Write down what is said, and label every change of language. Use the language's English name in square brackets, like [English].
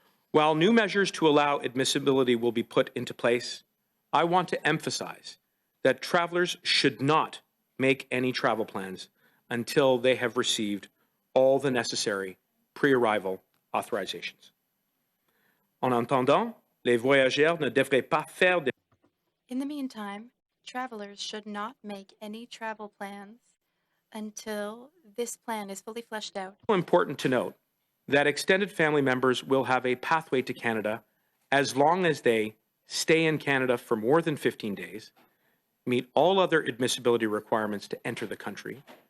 [English] While new measures to allow admissibility will be put into place, I want to emphasize that travelers should not make any travel plans until they have received all the necessary pre-arrival authorizations. [French] En attendant, les voyageurs ne devraient pas faire de... [English] In the meantime, travelers should not make any travel plans until this plan is fully fleshed out. It's important to note that extended family members will have a pathway to Canada as long as they stay in Canada for more than 15 days, meet all other admissibility requirements to enter the country,